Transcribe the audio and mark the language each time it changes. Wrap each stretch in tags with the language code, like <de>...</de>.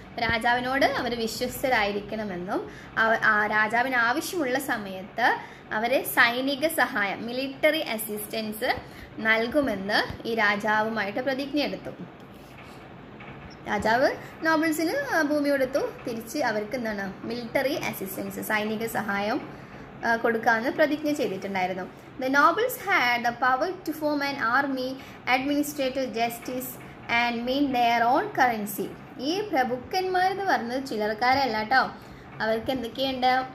<ml>രാജാവിനോട് അവർ വിശ്വസ്തരായിരിക്കണമെന്നും രാജാവിന് ആവശ്യമുള്ള സമയത്ത് അവരെ സൈനിക സഹായം, മിലിറ്ററി അസിസ്റ്റൻസ് നൽകുമെന്ന് ഈ രാജാവുമായിട്ട് പ്രതിജ്ഞ എടുത്തു. രാജാവ് നോബിൾസിന് ഭൂമി കൊടുത്തു, തിരിച്ച് അവർക്ക് എന്താണ് മിലിറ്ററി അസിസ്റ്റൻസ്, സൈനിക സഹായം കൊടുക്കാമെന്ന് പ്രതിജ്ഞ ചെയ്തിട്ടുണ്ടായിരുന്നു.</ml> <en>The nobles had the power to form an army, administrative justice and mint their own currency.</en> <ml>ഈ പ്രഭുക്കന്മാരെന്ന് പറഞ്ഞത് ചിലർക്കാരല്ല കേട്ടോ. അവർക്ക് എന്തൊക്കെയുണ്ട്?</ml>